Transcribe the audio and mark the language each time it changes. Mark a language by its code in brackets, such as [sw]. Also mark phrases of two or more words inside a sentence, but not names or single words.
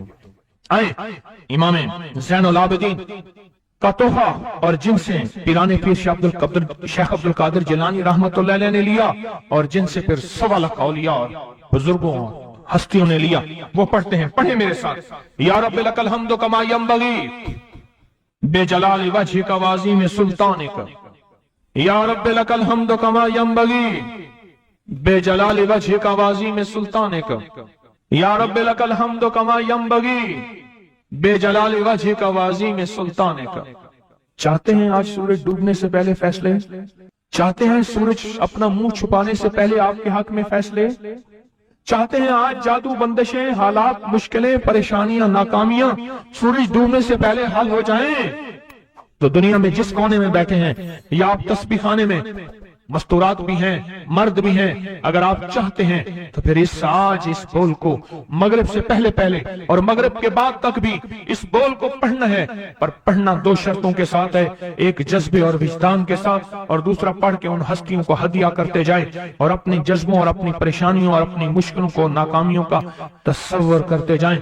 [ur] آئے امام زین العابدین کا تحفہ اور جن سے پیرانِ پیر شیخ عبدالقادر جیلانی [ar] رحمة الله عليه [ur] نے لیا اور جن سے پھر 1.25 لاکھ اولیا اور بزرگوں ہستیوں نے لیا، وہ پڑھتے ہیں. پڑھے میرے ساتھ. [ar] يا ربي لك الحمد كما ينبغي بجلال وجهك وعظيم سلطانك، يا ربي لك الحمد كما ينبغي بجلال وجهك وعظيم سلطانك، يا ربي لك الحمد كما ينبغي بجلال وجهك وعظيم سلطانك. [ur] چاہتے ہیں آج سورج ڈوبنے سے پہلے فیصلے? چاہتے ہیں سورج اپنا منہ چھپانے سے پہلے آپ کے حق میں فیصلے? چاہتے ہیں آج جادو، بندشیں، حالات، مشکلیں، پریشانیاں، ناکامیاں سورج ڈوبنے سے پہلے حل ہو جائیں، تو دنیا میں جس کونے میں بیٹھے ہیں یا آپ تسبیح خانے میں، مستورات بھی ہیں، مرد بھی ہیں، اگر آپ چاہتے ہیں تو پھر آج اس بول کو مغرب سے پہلے اور مغرب کے بعد تک بھی اس بول کو پڑھنا ہے، پر پڑھنا دو شرطوں کے ساتھ ہے، ایک جذبے اور وجدان کے ساتھ، اور دوسرا پڑھ کے ان ہستیوں کو ہدیہ کرتے جائیں اور اپنی جذبوں اور اپنی پریشانیوں اور اپنی مشکلوں کو، ناکامیوں کا تصور کرتے جائیں۔